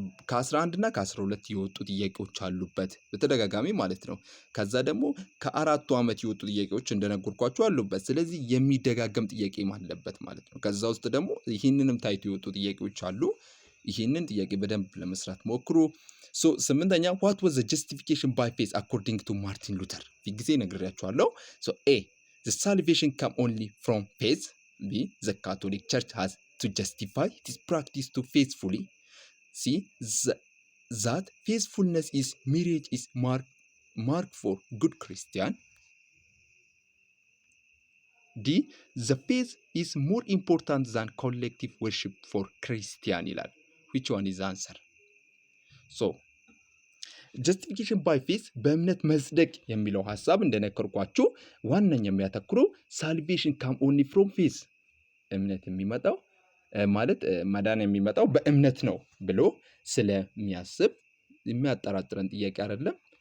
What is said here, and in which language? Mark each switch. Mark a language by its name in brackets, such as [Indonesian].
[Amharic] ከ11 እና ከ12 የወጡ ጥያቄዎች አሉበት በተደጋጋሚ ማለት ነው። ከዛ ደግሞ ከ4 ዓመት የወጡ ጥያቄዎች እንደነገርኳችሁ አሉበት። ስለዚህ የሚደጋገም ጥያቄም አለበት ማለት ነው። ከዛ ውስጥ ደግሞ ይህንንም ታይቶ የወጡ ጥያቄዎች አሉ። ይህንን ጥያቄ በደንብ ለመስራት ሞክሩ። ሶ ስምንተኛ [English] what was the justification by faith according to Martin Luther? [Amharic] ጊዜ ነግሬያችኋለሁ። ሶ A. [English] the salvation come only from faith. B. the Catholic Church has to justify this practice to faithfully. C. that faithfulness is marriage is mark for good Christian. D. the faith is more important than collective worship for Christian [Amharic] ይላል። [English] which one is the answer? so justification by faith [Amharic] በእምነት መጽደቅ የሚለው ሐሳብ እንደነገርኳችሁ ዋነኛ የሚያተኩረው [English] salvation come only from faith [Amharic] እምነት የሚመጣው ማለት መዳን የሚመጣው በእምነት ነው ብሎ ስለሚያስብ የሚያጠራጥረን ጥያቄ አይደለም።